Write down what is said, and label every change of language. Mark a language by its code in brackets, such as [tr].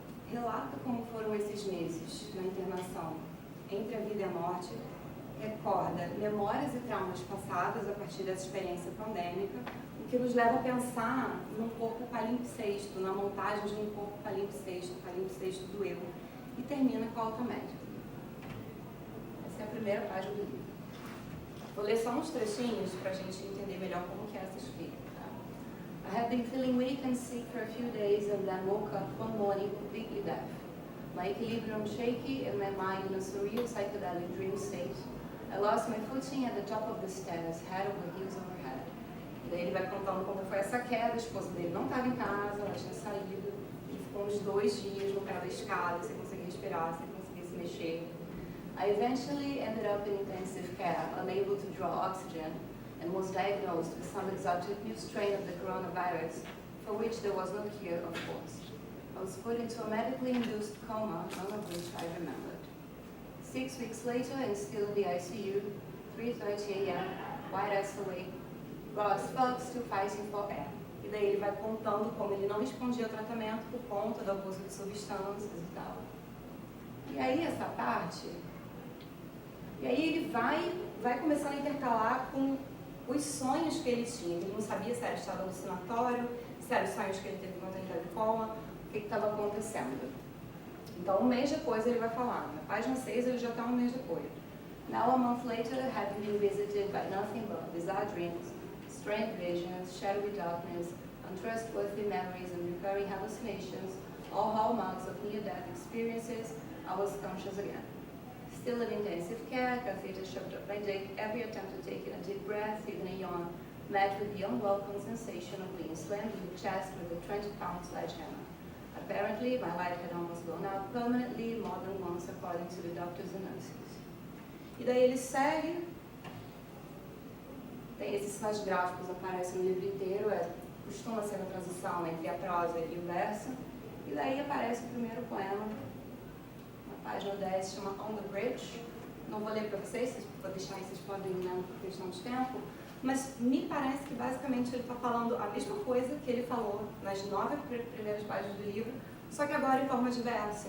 [pt] Relata como foram esses meses na internação entre a vida e a morte, recorda memórias e traumas passados a partir dessa experiência pandêmica, o que nos leva a pensar num corpo palimpsesto, na montagem de um corpo palimpsesto do eu, e termina com a alta médica. Essa é a primeira página do livro. Vou ler só uns trechinhos para a gente entender melhor como que é essa escrita. [en] I had been feeling weak and sick for a few days and then woke up one morning completely deaf. My equilibrium shaky and my mind in a surreal psychedelic dream state. I lost my footing at the top of the stairs, head over heels overhead. [pt] E daí ele vai contando como foi essa queda, a esposa dele não estava em casa, ela tinha saído, ele ficou uns 2 dias no pé da escada, sem conseguir respirar, sem conseguir se mexer. [en] I eventually ended up in intensive care, unable to draw oxygen, and was diagnosed with some exotic new strain of the coronavirus, for which there was no cure, of course. I was put into a medically induced coma, none of which I remembered. 6 weeks later, and still in the ICU, 3:30 a.m., wide-ass awake, raw as fuck, still fighting for air. [pt] E daí ele vai contando como ele não respondia ao tratamento por conta do abuso de substâncias e tal. E aí essa parte... E aí ele vai começando a intercalar com os sonhos que ele tinha. Ele não sabia se era estado alucinatório, se eram os sonhos que ele teve quando ele estava em coma, o que estava acontecendo. Então, um mês depois ele vai falar. Na página 6 ele já está um mês depois. [en] Now, a month later, having been visited by nothing but bizarre dreams, strange visions, shadowy darkness, untrustworthy memories and recurring hallucinations, all hallmarks of near-death experiences, I was conscious again. Still in intensive care, catheter shoved up my dick, every attempt to take in a deep breath, even a yawn, met with the unwelcome sensation of being slammed in the chest with a 20-pound sledgehammer. Apparently, my light had almost gone out permanently, more than once, according to the doctors and nurses. [pt] E daí ele segue, tem esses sinais gráficos aparecem no livro inteiro, costuma ser a transição entre a prosa e o verso, e daí aparece o primeiro poema, na página 10, chama On the Bridge. Não vou ler para vocês, vou deixar aí, vocês podem ir lendo por questão de tempo, mas me parece que basicamente ele está falando a mesma coisa que ele falou nas 9 primeiras páginas do livro, só que agora em forma de verso.